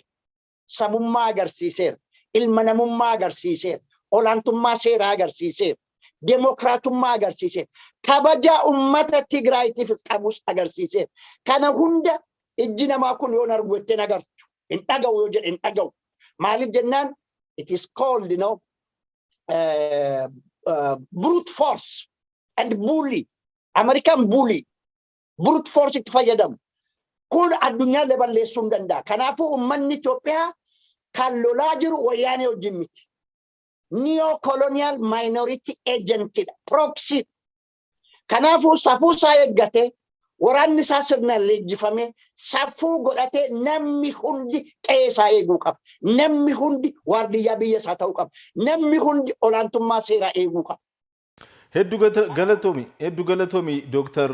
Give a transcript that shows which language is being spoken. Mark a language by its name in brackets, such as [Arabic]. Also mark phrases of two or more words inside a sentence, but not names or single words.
[Oromo] Sabummaa agarsiiseera. Ilma namummaa agarsiiseera. Olaantummaa seeraa agarsiiseera. Demokraatummaa agarsiiseera. Kabajaa uummata Tigraayiitiif qabus agarsiiseera. Kana hunda ijji namaa kun yoo argu ittiin agartu. Hin dhaga'u yoo jedhe hin dhaga'u. Maaliif jennaan [English] it is called brute force and bully. American bully. Brute force [Oromo] itti fayyadamu. Kun addunyaa balleessuu hin danda'a. Kanaafuu uummanni Itoophiyaa kan lolaa jiru wayyaanee wajjin miti. [English] neo-colonial minority agent proxy. [Oromo] Kanaafuu safuu isaa eeggate waraanni isaa sirnaan leenjifame safuu godhate namni hundi qe'ee isaa eeguu qaba. Namni hundi waardiyyaa biyya isaa ta'uu qaba. Namni hundi olaantummaa seeraa eeguu qaba. Hedduu galatoomi Dr.